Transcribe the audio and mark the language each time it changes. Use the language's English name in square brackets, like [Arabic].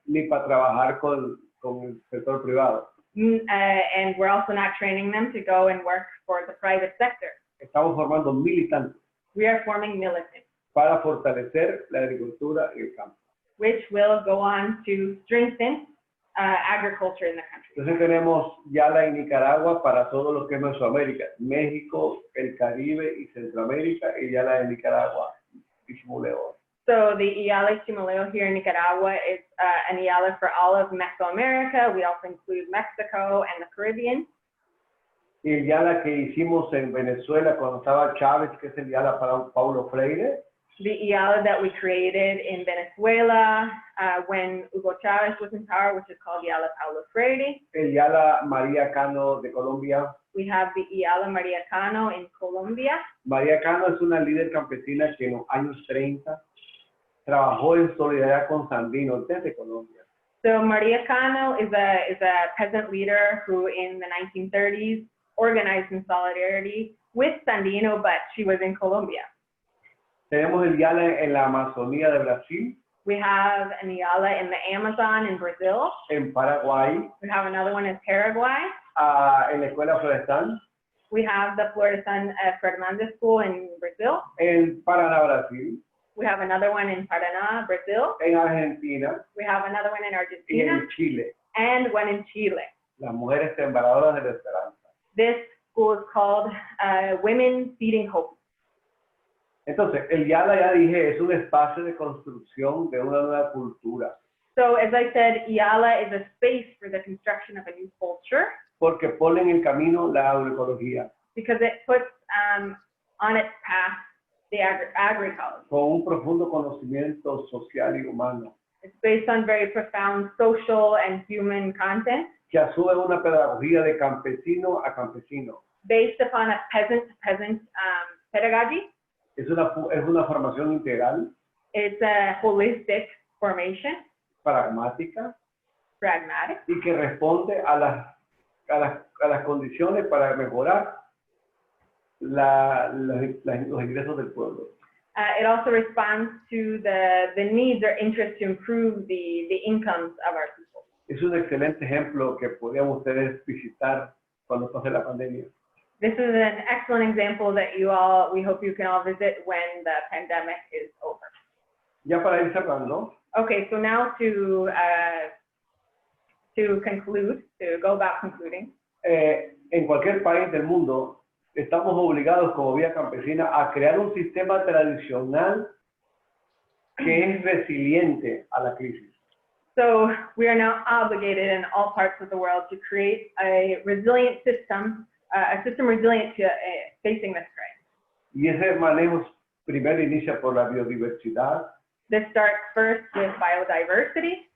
[Spanish] Ni para trabajar con el sector privado. [English] And we're also not training them to go and work for the private sector. [Spanish] Estamos formando militantes [English] We are forming militants, [Spanish] para fortalecer la agricultura en el campo. [English] which will go on to strengthen agriculture in the country. [Spanish] Entonces tenemos YALA en Nicaragua para todo lo que es Mesoamérica, México, el Caribe y Centroamérica, y YALA en Nicaragua, Ichimuleo. [English] So the IALA Chimoleo here in Nicaragua is an IALA for all of Mesoamerica. We also include Mexico and the Caribbean. [Spanish] Y el YALA que hicimos en Venezuela cuando estaba Chávez, que es el YALA para Paulo Freire. [English] The IALA that we created in Venezuela when Hugo Chavez was in power, which is called IALA Paulo Freire. [Spanish] El YALA María Cano de Colombia. [English] We have the IALA María Cano in Colombia. [Spanish] María Cano es una líder campesina que en los años 30 trabajó en solidaridad con Sandino desde Colombia. [English] So María Cano is a peasant leader who in the 1930s organized in solidarity with Sandino, but she was in Colombia. [Spanish] Tenemos el YALA en la Amazonía de Brasil, [English] We have an IALA in the Amazon in Brazil. [Spanish] en Paraguay, [English] We have another one in Paraguay. [Spanish] en la Escuela Florestal, [English] We have the Florestan Fernandez School in Brazil. [Spanish] en Paraná, Brasil, [English] We have another one in Paraná, Brazil. [Spanish] en Argentina [English] We have another one in [Spanish] y [English] Argentina [Spanish] en Chile. [English] and one in Chile. [Spanish] Las mujeres sembradoras de la esperanza. [English] This school is called Women Feeding Hope. [Spanish] Entonces, el YALA, ya dije, es un espacio de construcción de una nueva cultura, [English] So as I said, IALA is a space for the construction of a new culture [Spanish] porque pone en el camino la agroecología, [English] because it puts on its path the agroecology. [Spanish] con un profundo conocimiento social y humano, [English] It's based on very profound social and human content, [Spanish] que asume una pedagogía de campesino a campesino. [English] based upon a peasant-to-peasant pedagogy. [Spanish] Es una formación integral, [English] It's a holistic formation, [Spanish] pragmática, [English] pragmatic, [Spanish] y que responde a las condiciones para mejorar los ingresos del pueblo. [English] It also responds to the needs or interests to improve the incomes of our people. [Spanish] Es un excelente ejemplo que podrían ustedes visitar cuando pase la pandemia. [English] This is an excellent example that we hope you can all visit when the pandemic is over. [Spanish] Ya para ir cerrando, [English] Okay, so now to conclude, to go about concluding, [Spanish] en cualquier país del mundo estamos obligados como Vía Campesina a crear un sistema tradicional que es resiliente a la crisis. [English] so we are now obligated in all parts of the world to create a resilient system, a system resilient to facing this crisis. [Spanish] Y ese manejo primero inicia por la biodiversidad, [English] This starts first with biodiversity,